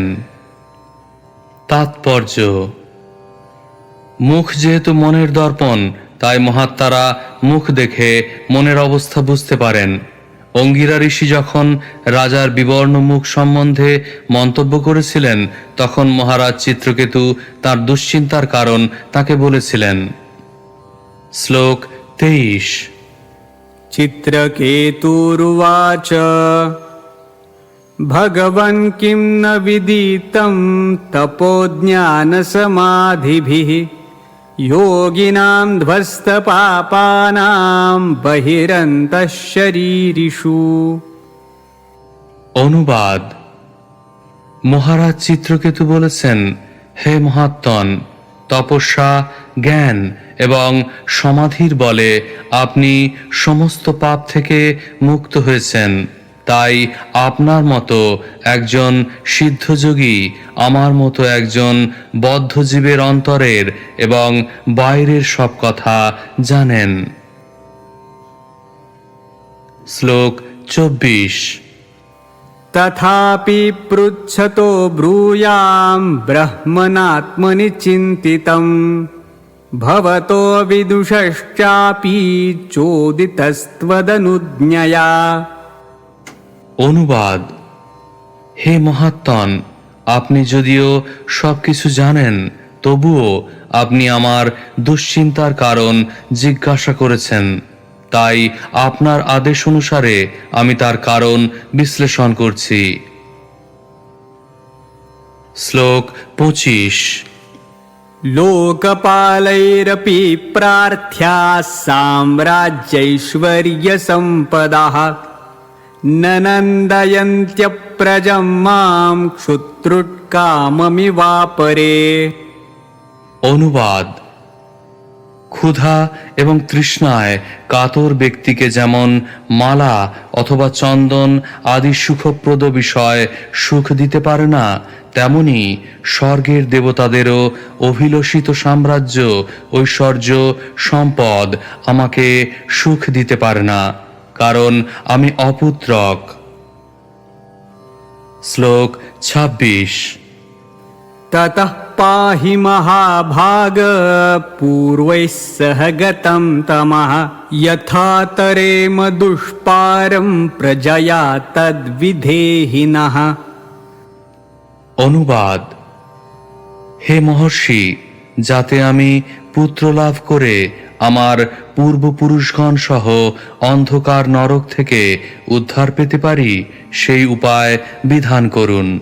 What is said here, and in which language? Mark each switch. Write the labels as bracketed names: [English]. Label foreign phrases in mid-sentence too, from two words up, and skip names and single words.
[Bangla] তাৎপর্য: মুখ যেহেতু মনের দর্পণ, তাই মহাত্মারা মুখ দেখে মনের অবস্থা বুঝতে পারেন। অঙ্গিরা ঋষি যখন রাজার বিবর্ণ মুখ সম্বন্ধে মন্তব্য করেছিলেন, তখন মহারাজ চিত্রকেতু তার দুশ্চিন্তার কারণ তাকে বলেছিলেন। শ্লোক 23। [Sanskrit] चित्रकेतुरुवाच भगवन् किं न विदितं तपोज्ञानसमाधिभिः योगिनां ध्वस्तपापानां बहिरन्तः शरीरिषु। [Bangla] অনুবাদ: মহারাজ চিত্রকেতু বলেছেন, হে মহাত্মন, তপস্যা, জ্ঞান এবং সমাধির বলে আপনি সমস্ত পাপ থেকে মুক্ত হয়েছেন। তাই আপনার মতো একজন সিদ্ধযোগী আমার মতো একজন বদ্ধজীবের অন্তরের এবং বাইরের সব কথা জানেন। শ্লোক 24। [Sanskrit] तथापि पृच्छतो ब्रूयां ब्रह्मणात्मनि चिन्तितं भवतो विदुषश्चापि चोदितस्त्वदनुज्ञया। [Bangla] অনুবাদ: হে মহাত্মন, আপনি যদিও সবকিছু জানেন, তবুও আপনি আমার দুশ্চিন্তার কারণ জিজ্ঞাসা করেছেন। তাই আপনার আদেশ অনুসারে আমি তার কারণ বিশ্লেষণ করছি। শ্লোক 25। [Sanskrit] लोकपालैरपि प्रार्थ्या साम्राज्यैश्वर्यसम्पदाः न नन्दयन्त्यप्रजं मां क्षुत्रुट्काममिवापरे। [Bangla] অনুবাদ: ক্ষুধা এবং তৃষ্ণায় কাতর ব্যক্তিকে যেমন মালা অথবা চন্দন আদি সুখপ্রদ বিষয় সুখ দিতে পারে না, তেমনি স্বর্গের দেবতাদেরও অভিলষিত সাম্রাজ্য, ঐশ্বর্য, সম্পদ আমাকে সুখ দিতে পারে না, কারণ আমি অপুত্রক। শ্লোক 26। [Sanskrit] ततः पाहि महाभाग पूर्वैः सह गतं तमः यथा तरेम दुष्पारं प्रजया तद्विधेहिनः। [Bangla] অনুবাদ: হে মহর্ষি, যাতে আমি পুত্র লাভ করে আমার পূর্বপুরুষগণ সহ অন্ধকার নরক থেকে উদ্ধার পেতে পারি, সেই উপায় বিধান করুন।